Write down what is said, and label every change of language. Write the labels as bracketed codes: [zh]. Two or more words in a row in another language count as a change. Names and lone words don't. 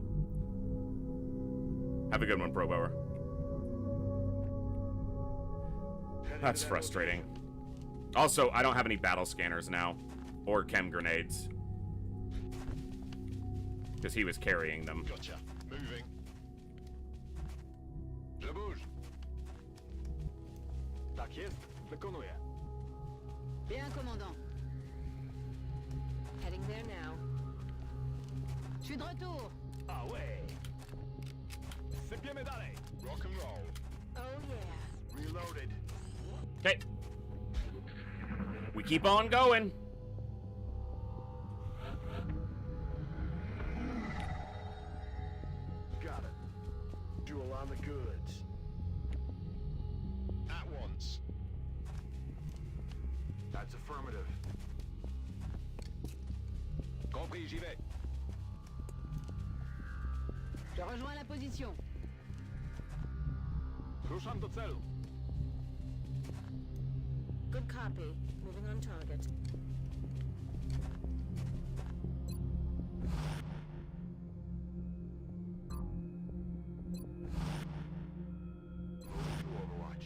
[en] Have a good one, Pro Bower. That's frustrating. Also, I don't have any battle scanners now, or chem grenades, because he was carrying them. Gotcha. Moving. [fr] Je bouge. [pl] Tak jest. Wykonuję. [fr] Bien, commandant. [en] Heading there now. [fr] Je suis de retour. Ah ouais. [pl] Sypiemy dalej. [en] Rock and roll. Oh yeah. Reloaded. Okay. We keep on going. Got it. Duel on the goods. At once. That's affirmative. [fr] Compris, j'y vais. Je rejoins la position. [pl] Ruszam do celu. [en] Good copy. Moving on target. Moving to Overwatch.